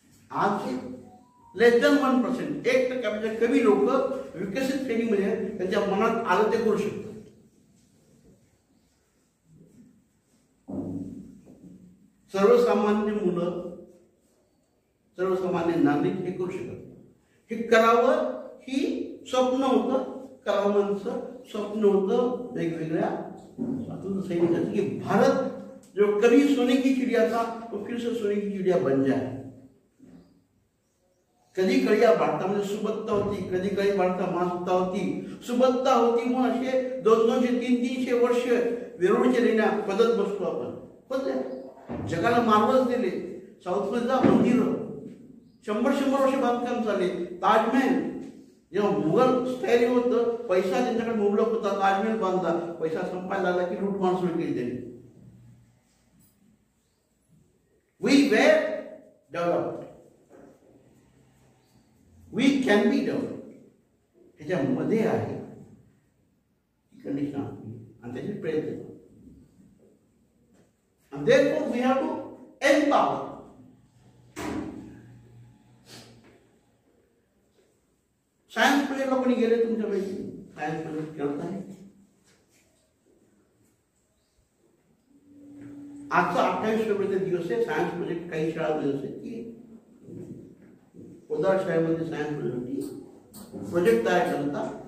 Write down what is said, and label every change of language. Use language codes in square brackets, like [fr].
[mr] आज लेस दॅन 1%, 1% कमी लोक विकसित श्रेणीमध्ये त्यांच्या मनात आलं ते करू शकतात. सर्वसामान्य मुलं, सर्वसामान्य नागरिक हे करू शकत. हे करावं ही स्वप्न होतं, कलामांचं स्वप्न होतं वेगवेगळ्या स्वातंत्र्य सैनिकांचं, की भारत [hi] जो कभी सोने की चिड़िया था वो फिर से सोने की चिड़िया बन जाए. [mr] कधी कधी या भारतामध्ये सुबत्ता होती, कधी कधी भारतात मानवता होती. सुबत्ता होती म्हणून असे 200-300 वर्ष वेरूळच्या लेण्या पदत बसतो आपण. पण जगाला मार्वल्स दिले. साऊथमधला मंदिर 100 वर्ष बांधकाम चालले. ताजमहल जेव्हा मुघल स्थैर्य होतं, पैसा त्यांच्याकडे मुबलक होता, ताजमहल बांधला. पैसा संपायला लागला की लूटमार सुरू केली त्यांनी. [en] We were developed. We can be developed. [mr] त्याच्यामध्ये आहे कंडिशन आणि त्याचे प्रयत्न. [en] And therefore we have to empower. [mr] Science प्रोजेक्टला कोणी गेले तुमच्यापैकी? सायन्स प्रोजेक्ट करत आहे. आजचा 28 फेब्रुवारीचा दिवस आहे. सायन्स प्रोजेक्ट काही शाळांमध्ये असेल की कोदाळ शाळेमध्ये सायन्स प्रोजेक्ट तयार करता.